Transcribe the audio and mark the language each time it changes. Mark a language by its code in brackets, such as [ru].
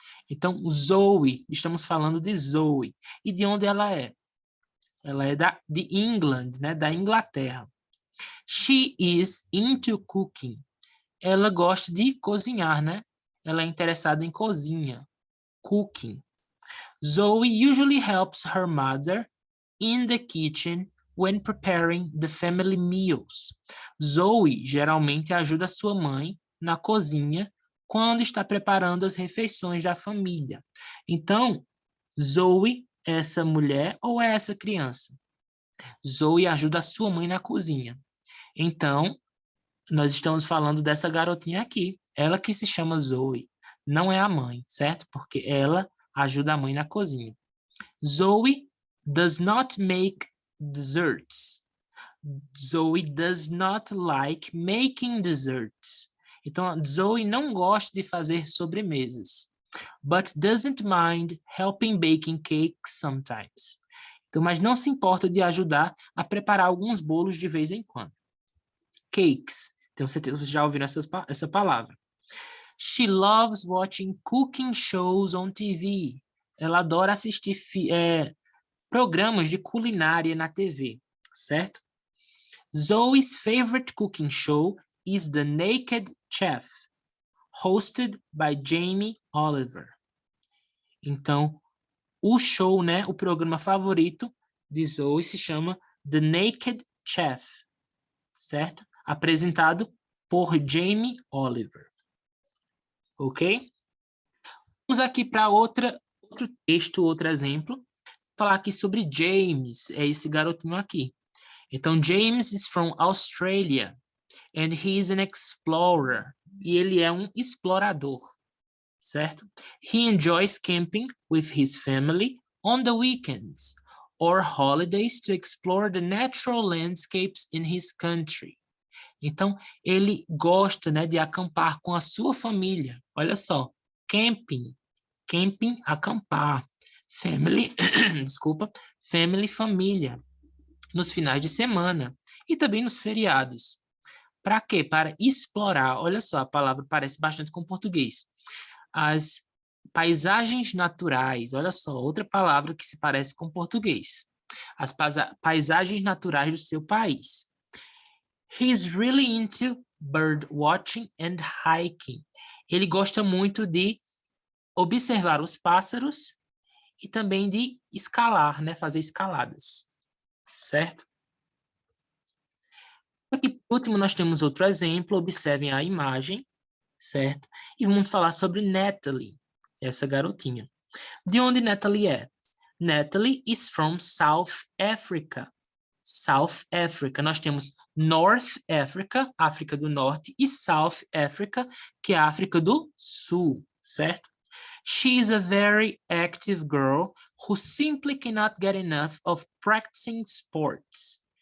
[pt] Então, Zoe, estamos falando de Zoe. E de onde ela é? Ela é de England, né? Da Inglaterra. [en] She is into cooking. [pt] Ela gosta de cozinhar, né? Ela é interessada em cozinha. [en] Cooking. Zoe usually helps her mother in the kitchen when preparing the family meals. [pt] Zoe geralmente ajuda sua mãe na cozinha quando está preparando as refeições da família. Então, Zoe é essa mulher ou é essa criança? Zoe ajuda a sua mãe na cozinha. Então, nós estamos falando dessa garotinha aqui. Ela que se chama Zoe. Não é a mãe, certo? Porque ela ajuda a mãe na cozinha. [en] Zoe does not make desserts. Zoe does not like making desserts. [pt] Então, Zoe não gosta de fazer sobremesas. [en] But doesn't mind helping baking cakes sometimes. [pt] Então, mas não se importa de ajudar a preparar alguns bolos de vez em quando. Cakes. Tenho certeza que vocês já ouviram essa palavra. [en] She loves watching cooking shows on TV. [pt] Ela adora assistir programas de culinária na TV, certo? [en] Zoe's favorite cooking show is The Naked Chef, hosted by Jamie Oliver. [pt] Então, o show, né, o programa favorito de Zoe se chama The Naked Chef, certo? Apresentado por Jamie Oliver. Ok? Vamos aqui para outro texto, outro exemplo. Falar aqui sobre James, é esse garotinho aqui. Então, [en] James is from Australia and he is an explorer. [pt] E ele é um explorador, certo? [en] He enjoys camping with his family on the weekends or holidays to explore the natural landscapes in his country. [pt] Então, ele gosta, né, de acampar com a sua família. Olha só, camping, acampar. Family, desculpa, family, família. Nos finais de semana e também nos feriados. Para quê? Para explorar. Olha só, a palavra parece bastante com português. As paisagens naturais. Olha só, outra palavra que se parece com português. As paisagens naturais do seu país. [en] He's really into bird watching and hiking. [pt] Ele gosta muito de observar os pássaros e também de escalar, né? Fazer escaladas. Certo? Aqui, por último, nós temos outro exemplo. Observem a imagem, certo? E vamos falar sobre Natalie, essa garotinha. De onde Natalie é? [en] Natalie is from South Africa. South Africa. [pt] Nós temos North Africa, África do Norte, e South Africa, que é a África do Sul, certo? [en] She is a very active girl who simply cannot get enough of practicing sports.